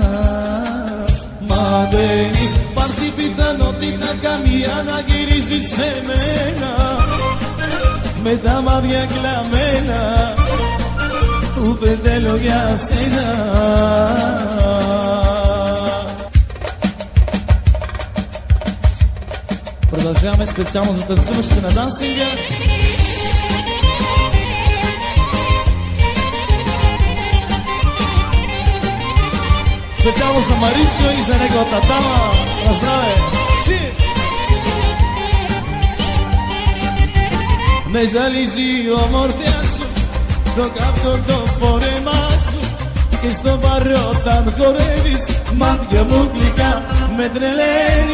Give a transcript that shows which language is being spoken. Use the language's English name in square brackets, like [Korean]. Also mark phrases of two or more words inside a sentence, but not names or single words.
[Greek] Μα δεν υπάρχει πιθανότητα καμία να γυρίζει σε μένα με τα μάτια κλαμμένα, ούτε θέλω για σένα. [Bulgarian] Продължаваме специално за танцуващите на дансинга. Специално за Маричо и за неговата дама. На здраве! [Greek] Με ζαλίζει η ομορφιά σου, το καυτό το φόρεμά σου και στο βαρό όταν χορεύεις μάτια μου γλυκά με τρελαίνει.